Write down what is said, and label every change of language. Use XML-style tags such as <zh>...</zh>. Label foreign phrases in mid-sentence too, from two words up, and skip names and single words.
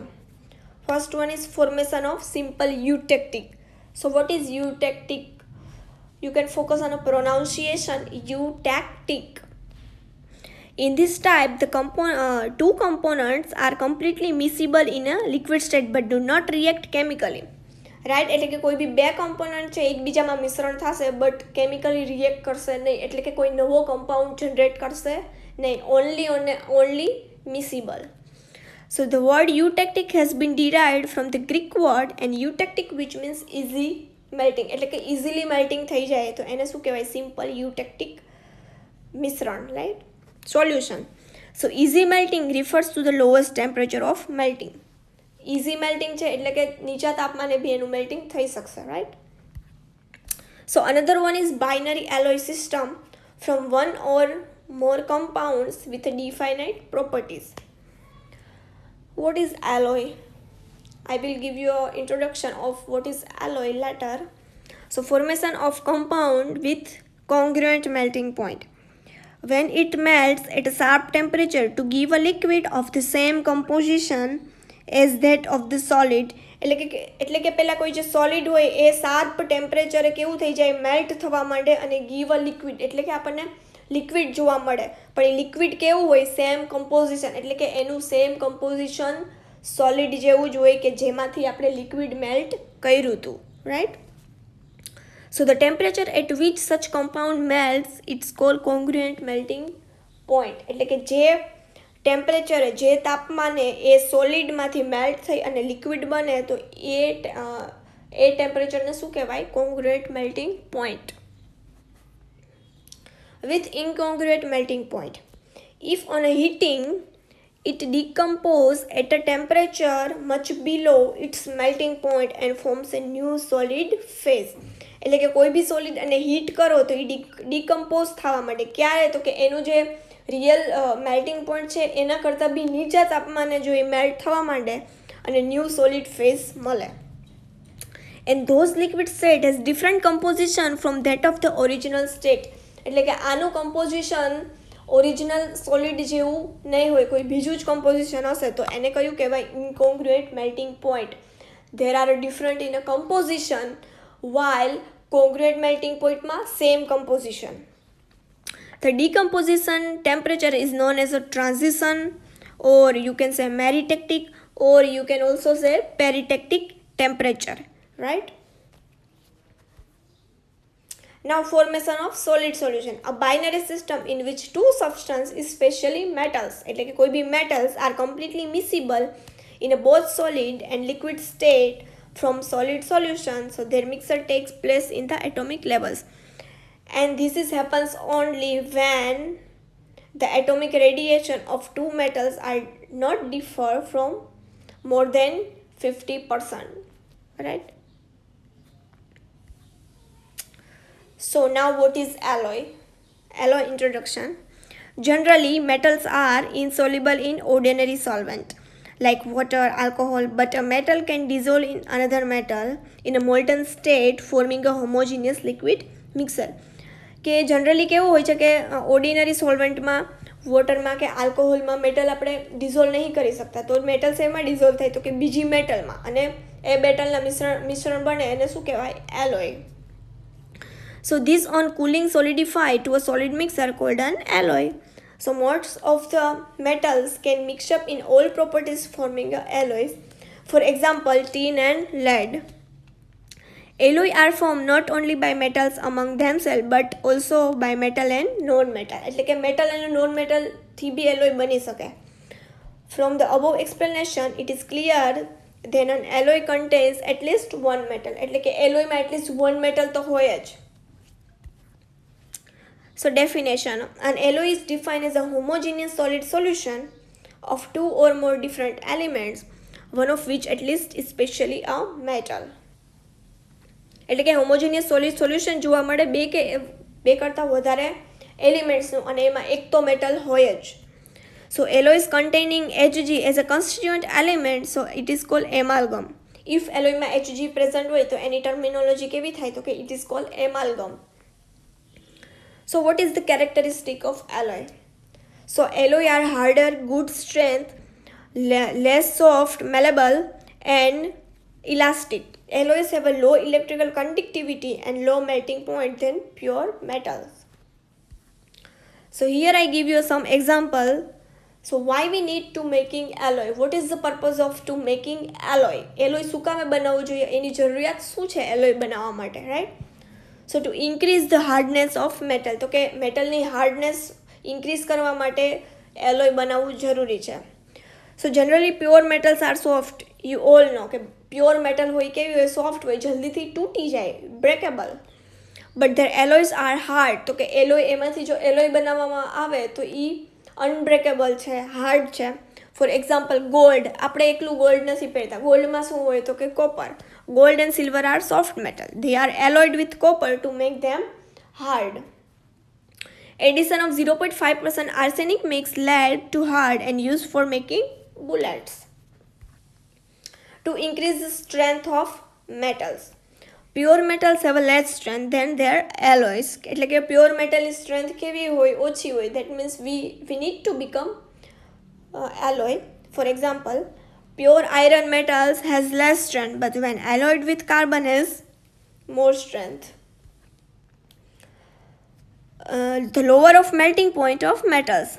<en>First one is formation of simple eutectic. So what is eutectic? You can focus on a pronunciation, eutectic. In this type, the two components are completely miscible in a liquid state but do not react chemically. Right?</en> <gu>એટલે કે કોઈ બી બે component છે એકબીજામાં મિશ્રણ થશે but</gu> <en>chemically react</en> <gu>કરશે નહીં, એટલે કે કોઈ નવો</gu> <en>compound generate</en> <gu>કરશે નહીં,</gu> <en>only miscible. So the word eutectic has been derived from the Greek word and eutectic, which means easy melting.</en> <gu>એટલે કે</gu> <en>easily melting</en> <gu>થઈ જાય તો એને શું કહેવાય?</gu> <en>simple eutectic મિશ્રણ, right? Solution. So easy melting refers to the lowest temperature of melting. Easy melting</en> <gu>છે એટલે કે નીચા તાપમાને બી એનું melting થઈ શકશે,</gu> <en>right? So another one is binary alloy system from one or more compounds with definite properties. What is alloy? I will give you an introduction of what is alloy later. So formation of compound with congruent melting point. When it melts at a sharp temperature to give a liquid of the same composition as that of the solid</en> <gu>એટલે કે પહેલાં કોઈ જે સોલિડ હોય એ શાર્પ ટેમ્પરેચરે કેવું થઈ જાય, મેલ્ટ થવા માંડે અને</gu> <en>give a liquid,</en> <gu>એટલે કે આપણને લિક્વિડ જોવા મળે. પણ એ લિક્વિડ કેવું હોય,</gu> <en>same composition,</en> <gu>એટલે કે એનું સેમ કમ્પોઝિશન સોલિડ જેવું જ હોય કે જેમાંથી આપણે લિક્વિડ મેલ્ટ કર્યું હતું, રાઈટ.</gu> <en>So the temperature at which such compound melts its called congruent melting point,</en> <gu>એટલે કે જે ટેમ્પરેચરે, જે તાપમાને એ સોલિડમાંથી મેલ્ટ થઈ અને લિક્વિડ બને તો એ ટેમ્પરેચરને શું કહેવાય,</gu> <en>congruent melting point. With incongruent melting point, if on a heating it decomposes at a temperature much below its melting point and forms a new solid phase,</en> <gu>એટલે કે કોઈ બી સોલિડ અને હીટ કરો તો એ ડિકમ્પોઝ થવા માટે ક્યારે, તો કે એનું જે</gu> <en>real melting point</en> <gu>છે એના કરતાં બી નીચા તાપમાને જો એ મેલ્ટ થવા માંડે અને</gu> <en>new solid phase</en> <gu>મળે.</gu> <en>And those liquid state has different composition from that of the original state,</en> <gu>એટલે કે આનું કમ્પોઝિશન</gu> <en>original solid</en> <gu>જેવું નહીં હોય, કોઈ બીજું જ કમ્પોઝિશન હશે તો એને કયું કહેવાય,</gu> <en>incongruent melting point. There are different in a composition while congruent melting point માં same composition. The decomposition temperature is known as a transition, or you can say meritectic, or you can also say peritectic temperature, right? Now formation of solid solution, a binary system in which two substances, especially metals,</en> <gu>એટલે કે કોઈ બી</gu> <en>metals are completely miscible in a both solid and liquid state from solid solution, so their mixture takes place in the atomic levels, and this is happens only when the atomic radiation of two metals are not differ from more than 50%, right? So now what is alloy? Alloy introduction. Generally metals are insoluble in ordinary solvent like water, alcohol, but a metal can dissolve in another metal in a molten state forming a homogeneous liquid mixture.</en> <gu>કે જનરલી કેવું હોય છે કે ઓર્ડિનરી સોલ્વન્ટમાં, વોટરમાં કે આલ્કોહોલમાં મેટલ આપણે ડિઝોલ્વ નહીં કરી શકતા, તો મેટલ શેમાં ડિઝોલ્વ થાય, તો કે બીજી મેટલમાં, અને એ મેટલના મિશ્રણ બને એને શું કહેવાય, એલોય.</gu> <en>So this on cooling solidify to a solid mixture called an alloy. So most of the metals can mix up in all properties forming a alloys. For example, tin and lead. Alloy are formed not only by metals among themselves but also by metal and non-metal.</en> <gu>એટલે કે</gu> <en>metal and non-metal</en> <gu>થી બી alloy બની શકે.</gu> <en>From the above explanation, it is clear that an alloy contains at least one metal.</en> <gu>એટલે કે alloy માં</gu> <en>at least one metal</en> <gu>તો હોય જ.</gu> <en>So definition, an alloy is defined as a homogeneous solid solution of two or more different elements, one of which at least is specially a metal.</en> <gu>એટલે કે</gu> <en>homogeneous solid solution</en> <gu>જોવા મળે બે કરતાં વધારે એલિમેન્ટ્સનું અને એમાં એક તો મેટલ હોય જ.</gu> <en>So alloys containing Hg as a constituent element, so it is called amalgam. If alloy</en> <gu>માં Hg present હોય તો એની ટર્મિનોલોજી કેવી થાય, તો કે</gu> <en>it is called amalgam. So what is the characteristic of alloy? So alloy are harder, good strength, less soft, malleable and elastic. Alloys have a low electrical conductivity and low melting point than pure metals. So here I give you some example. So why we need to making alloy? What is the purpose of to making alloy?</en> <gu>Alloy શું કામે બનાવવું જોઈએ? એની જરૂરિયાત શું છે alloy બનાવવા માટે,</gu> <en>right? So to increase the hardness of metal,</en> <gu>તો કે મેટલની</gu> <en>hardness increase</en> <gu>કરવા માટે alloy બનાવવું જરૂરી છે.</gu> <en>So generally pure metals are soft. You all know</en> <gu>કે</gu> <en>pure metal</en> <gu>હોય કેવી હોય, સોફ્ટ હોય, જલ્દીથી તૂટી જાય, બ્રેકેબલ.</gu> <en>But their alloys are hard,</en> <gu>તો કે એલોય એમાંથી જો એલોય બનાવવામાં આવે તો એ અનબ્રેકેબલ છે, હાર્ડ છે.</gu> <en>For example gold,</en> <gu>આપણે એકલું ગોલ્ડ નથી પહેરતા, ગોલ્ડમાં શું હોય તો કે કોપર.</gu> <en>Gold and silver are soft metal, they are alloyed with copper to make them hard. Addition of 0.5% arsenic makes lead to hard and used for making bullets. To increase the strength of metals, pure metals have a less strength than their alloys.</en> <gu>એટલે કે</gu> <en>pure metal</en> <gu>ની strength કેવી હોય, ઓછી હોય.</gu> <en>That means we need to become alloy. For example, Pure iron metals has less strength, but when alloyed with carbon has more strength. The lower of melting point of metals.</en>